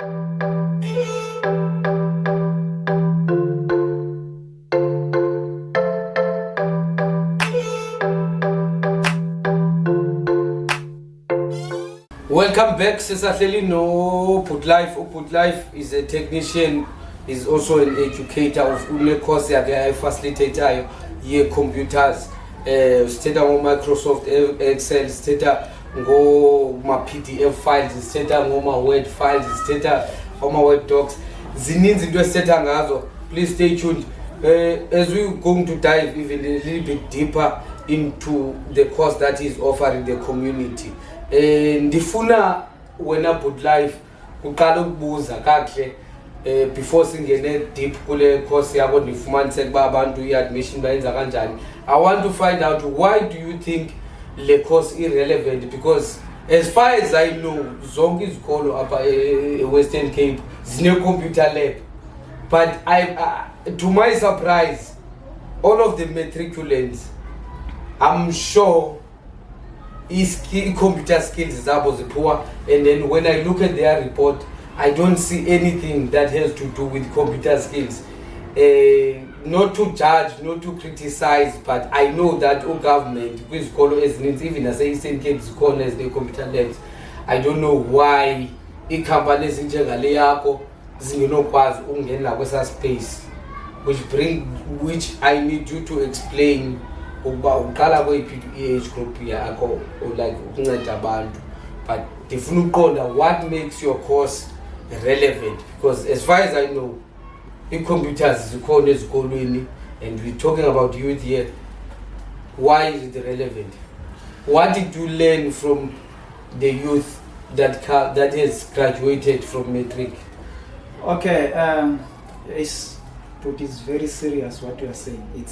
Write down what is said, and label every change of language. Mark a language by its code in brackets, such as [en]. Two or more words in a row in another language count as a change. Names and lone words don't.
[en] Welcome back, [xh] Sesahleli no Lyfe. [en] Lyfe is a technician, is also an educator of une course [xh] yakhe ayifacilitator ye [en] computers. [xh] Sithetha ngo Microsoft Excel, sithetha ngo ma [en] PDF files, [xh] sithetha ngo ma [en] Word files, [xh] sithetha oma [en] Word docs. [xh] Zininzi into esithetha ngazo. [en] Please stay tuned. As we're going to dive even a little bit deeper into the course that is offering the community. [xh] Ndifuna wena Lyfe uqala ukubuza kahle before singene deep kule course yakho ndifumanise kuba abantu iadmission bayenza kanjani. [en] I want to find out, why do you think le course irrelevant? Because as far as I know, [xh] zonke izikolo apha Western Cape zine [en] computer lab, but to my surprise, all of the matriculants, I'm sure computer skills [xh] zabo zipoor, [en] and then when I look at their report, I don't see anything that has to do with computer skills. Not to judge, not to criticize, but I know that government, even as Eastern Cape as the computer labs, I don't know why companies in [xh] yakho zingenokwazi ukungena kwesa [en] space, which I need you to explain. [xh] Ukuba uqala [en] age group yakho, like [xh] ukunceda abantu, [en] but [xh] ndifuna uqonda [en] what makes your course relevant, because as far as I know, computers [xh] zikhona ezikolweni [en] and we're talking about youth here. Why is it relevant? What did you learn from the youth that has graduated from matric? Okay, it's very serious what you are saying.